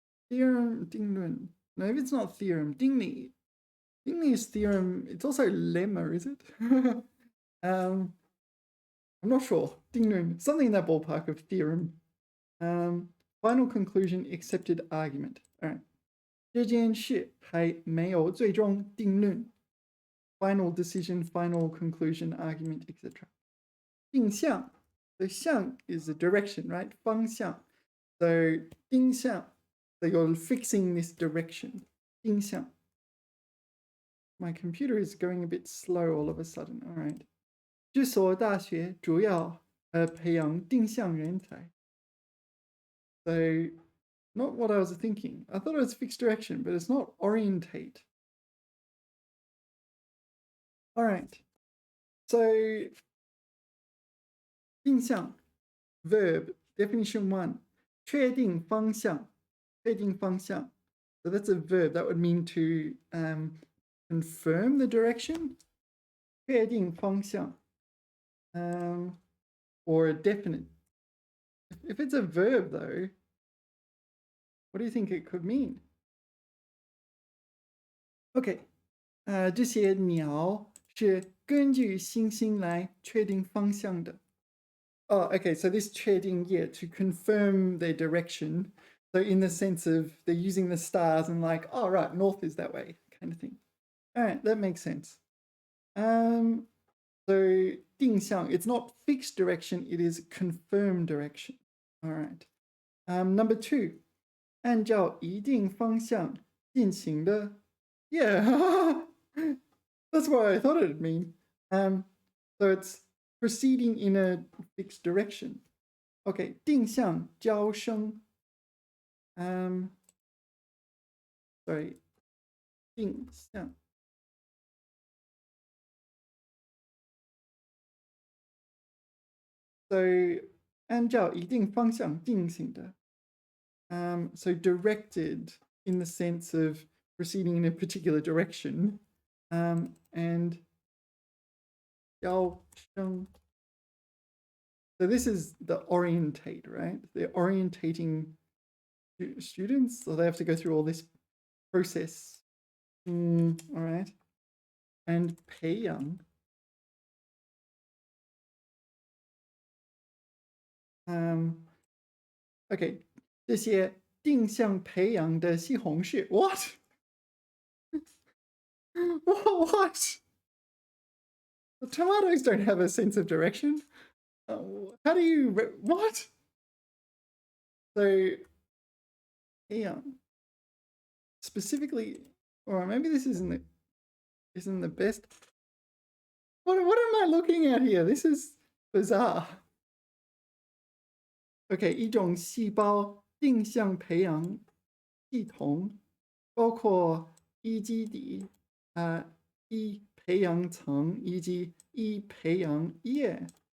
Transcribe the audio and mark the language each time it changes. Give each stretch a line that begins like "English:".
English: Theorem, 定论. No, if it's not theorem, 定理. 定理 is theorem. It's also lemma, is it? I'm not sure. 定论, something in that ballpark of theorem. Final conclusion, accepted argument. All right.
Chinese: 这件事还没有最终定论.
English: Final decision, final conclusion, argument, etc. 定向. The 向 is the direction, right?
Chinese: 方向.So 定向.
English: So you're fixing this direction.
Chinese: 定向.
English: My computer is going a bit slow all of a sudden. All right.
Chinese: 这所大学主要培养定向人才.
English: So not what I was thinking. I thought it was fixed direction, but it's not orientate. All right. So 定向 verb definition 1.
Chinese: 确定方向.
English: So that's a verb. That would mean to confirm the direction.
Chinese: 确定方向.
English: Or a definite. If it's a verb though, what do you think it could mean? Okay.
Chinese: 这些鸟是根据星星来确定方向的.
English: Oh, okay. So this 确定, yeah, to confirm their direction. So in the sense of they're using the stars and like, oh, right, north is that way kind of thing. All right, that makes sense. So 定向, it's not fixed direction, it is confirmed direction. All right. Number 2,
Chinese: 按照一定方向进行的.
English: Yeah, that's what I thought it'd mean. So it's proceeding in a fixed direction.
Chinese: Okay, 定向招生.
English: Sorry, 定向.
Chinese: So 按照一定方向进行的.
English: So directed in the sense of proceeding in a particular direction. And So this is the orientate, right? They're orientating students, so they have to go through all this process. All right. And 培养. Okay.
Chinese: 这些定向培养的西红柿.
English: What? What? The tomatoes don't have a sense of direction. How do you... What? So, yeah. Specifically... Or maybe this isn't the best. What am I looking at here? This is bizarre.
Chinese: Okay, 一种细胞定向培养系统包括一基底、一培养层以及一培养液。